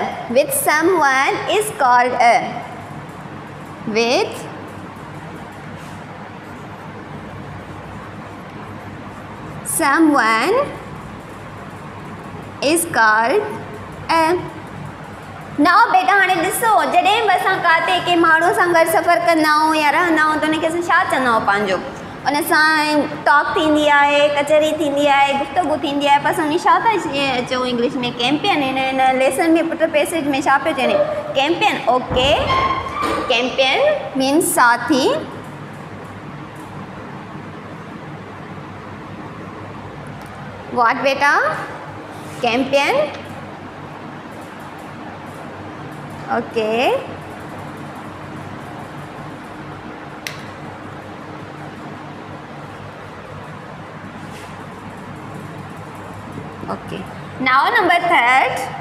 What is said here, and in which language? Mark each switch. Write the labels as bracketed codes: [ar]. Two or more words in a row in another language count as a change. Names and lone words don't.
[en] With someone is called a. With someone is called a. [sd] Now बेटा हाणे ॾिसो, जॾहिं बि असां काथे के माण्हू सां गॾु सफ़र कंदा आहियूं या रहंदा आहियूं त उनखे असां छा चवंदा आहियूं पंहिंजो? उन सां टॉक थींदी आहे, कचहरी थींदी आहे, गुफ़्तगू थींदी आहे, पर असां छा था चऊं इंग्लिश में? कैंपियन. हिन लेसन में पुट पैसेज में छा पियो चवनि? कैंपियन. [en] okay, companion means साथी. what बेटा? companion. Okay. Okay. Now number third.